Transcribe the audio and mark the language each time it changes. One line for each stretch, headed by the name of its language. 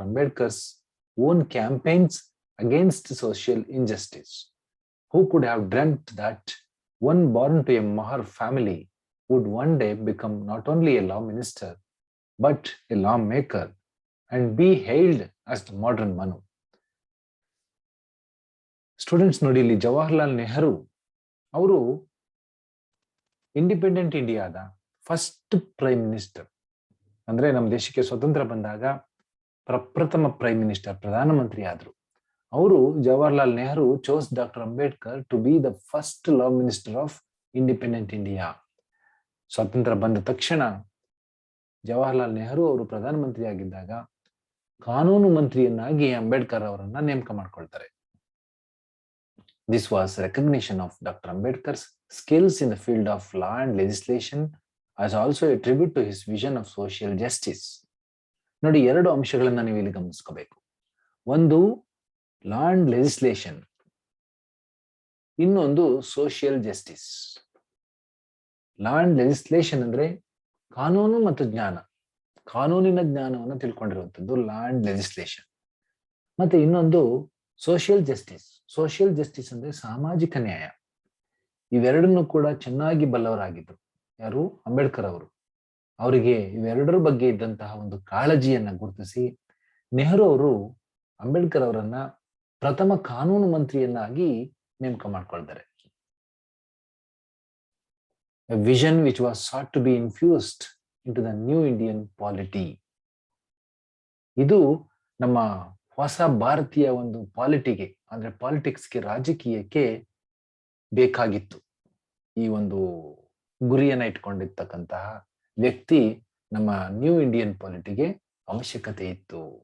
English: Ambedkar's own campaigns against social injustice. Who could have dreamt that one born to a Mahar family would one day become not only a law minister, but a lawmaker and be hailed as the modern Manu?
Kannada: Students ನೋಡಿ, ಇಲ್ಲಿ ಜವಾಹರ್ಲಾಲ್ ನೆಹರು ಅವರು independent ಇಂಡಿಯಾದ first prime minister. ಅಂದ್ರೆ ನಮ್ಮ ದೇಶಕ್ಕೆ ಸ್ವತಂತ್ರ ಬಂದಾಗ ಪ್ರಪ್ರಥಮ ಪ್ರೈಮ್ ಮಿನಿಸ್ಟರ್, ಪ್ರಧಾನಮಂತ್ರಿ ಆದ್ರು.
English: ಅವರು Jawaharlal Nehru chose doctor Ambedkar to be the first law minister of independent India.
Kannada: ಸ್ವಾತಂತ್ರ್ಯ ಬಂದ ತಕ್ಷಣ ಜವಾಹರ್ಲಾಲ್ ನೆಹರು ಅವರು ಪ್ರಧಾನಮಂತ್ರಿ ಆಗಿದ್ದಾಗ ಕಾನೂನು ಮಂತ್ರಿಯನ್ನಾಗಿ ಅಂಬೇಡ್ಕರ್ ಅವರನ್ನ ನೇಮಕ ಮಾಡ್ಕೊಳ್ತಾರೆ.
English: This was recognition of Dr. Ambedkar's skills in the field of law and legislation, as also a tribute to his vision of social justice.
Kannada: ನೋಡಿ, ಎರಡು ಅಂಶಗಳನ್ನ ನೀವು ಇಲ್ಲಿ ಗಮನಿಸ್ಕೋಬೇಕು. ಒಂದು ಲಾ ಅಂಡ್ ಲೆಜಿಸ್ಲೇಷನ್, ಇನ್ನೊಂದು social justice. Law and legislation ಅಂದ್ರೆ ಕಾನೂನು ಮತ್ತು ಜ್ಞಾನ, ಕಾನೂನಿನ ಜ್ಞಾನವನ್ನು ತಿಳ್ಕೊಂಡಿರುವಂಥದ್ದು ಲಾ ಅಂಡ್ ಲೆಜಿಸ್ಲೇಷನ್. ಮತ್ತೆ ಇನ್ನೊಂದು ಸೋಷಿಯಲ್ ಜಸ್ಟಿಸ್. ಸೋಷಿಯಲ್ ಜಸ್ಟಿಸ್ ಅಂದ್ರೆ ಸಾಮಾಜಿಕ ನ್ಯಾಯ. ಇವೆರಡನ್ನು ಕೂಡ ಚೆನ್ನಾಗಿ ಬಲ್ಲವರಾಗಿದ್ರು ಯಾರು? ಅಂಬೇಡ್ಕರ್ ಅವರು. ಅವರಿಗೆ ಇವೆರಡರ ಬಗ್ಗೆ ಇದ್ದಂತಹ ಒಂದು ಕಾಳಜಿಯನ್ನ ಗುರುತಿಸಿ ನೆಹರು ಅವರು ಅಂಬೇಡ್ಕರ್ ಅವರನ್ನ ಪ್ರಥಮ ಕಾನೂನು ಮಂತ್ರಿಯನ್ನಾಗಿ ನೇಮಕ ಮಾಡ್ಕೊಳ್ತಾರೆ.
English: A vision which was sought to be infused into the new Indian polity.
Kannada: ಇದು ನಮ್ಮ ಹೊಸ ಭಾರತೀಯ ಒಂದು ಪಾಲಿಟಿಗೆ, ಅಂದ್ರೆ ಪಾಲಿಟಿಕ್ಸ್ಗೆ, ರಾಜಕೀಯಕ್ಕೆ ಬೇಕಾಗಿತ್ತು. ಈ ಒಂದು ಗುರಿಯನ್ನ ಇಟ್ಕೊಂಡಿರ್ತಕ್ಕಂತಹ ವ್ಯಕ್ತಿ ನಮ್ಮ ನ್ಯೂ ಇಂಡಿಯನ್ ಪಾಲಿಟಿಗೆ ಅವಶ್ಯಕತೆ ಇತ್ತು.